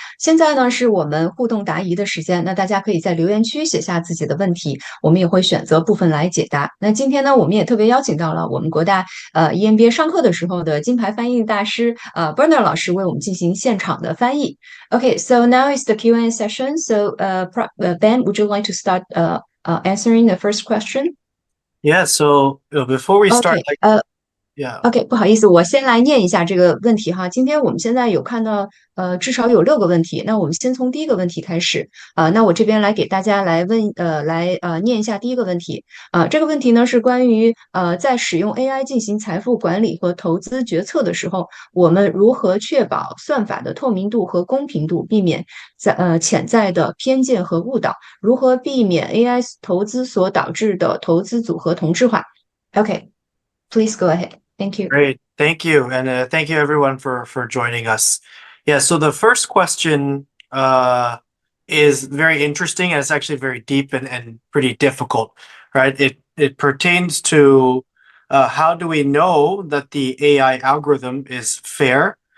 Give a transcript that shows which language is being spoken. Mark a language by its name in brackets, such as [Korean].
[Chinese] 现在呢是我们互动答疑的时间，那大家可以在留言区写下自己的问题，我们也会选择部分来解答。那今天呢，我们也特别邀请到了我们国大EMBA 上课的时候的金牌翻译大师Bernard 老师为我们进行现场的翻译。 [English] Okay, so now is the Q&A session. So Ben, would you like to start answering the first question? Yeah, so before we start, Okay, yeah. [Chinese] OK， 不好意思，我先来念一下这个问题哈。今天我们现在有看到，至少有6个问题。那我们先从第一个问题开始那我这边来给大家来念一下第一个问题这个问题呢是关于在使用 AI 进行财富管理和投资决策的时候，我们如何确保算法的透明度和公平度，避免潜在的偏见和误导？如何避免 AI 投资所导致的投资组合同质化 ？ [English] OK, please go ahead. Thank you. Great. Thank you. And thank you everyone for joining us. Yeah, so the first question is very interesting and it's actually very deep and pretty difficult, right? It pertains to how do we know that the AI algorithm is fair?